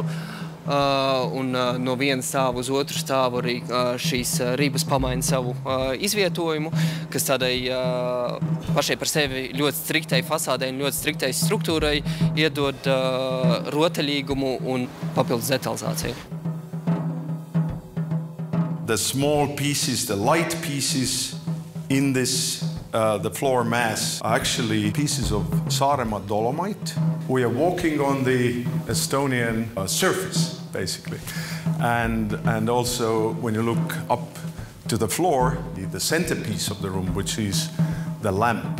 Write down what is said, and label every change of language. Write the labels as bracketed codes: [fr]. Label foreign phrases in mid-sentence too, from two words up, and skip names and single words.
[lv] Un no viena stāva uz otru stāvu arī šīs ribas pamaina savu izvietojumu, kas tādai pašai par sevi ļoti striktai fasādei un ļoti striktai struktūrai iedod rotaļīgumu un papildus detalizāciju. [en] The small pieces, the light pieces in this the floor mass are actually pieces of Saaremaa dolomite. We are walking on the Estonian surface, basically. And also, when you look up to the floor, the centerpiece of the room, which is the lamp.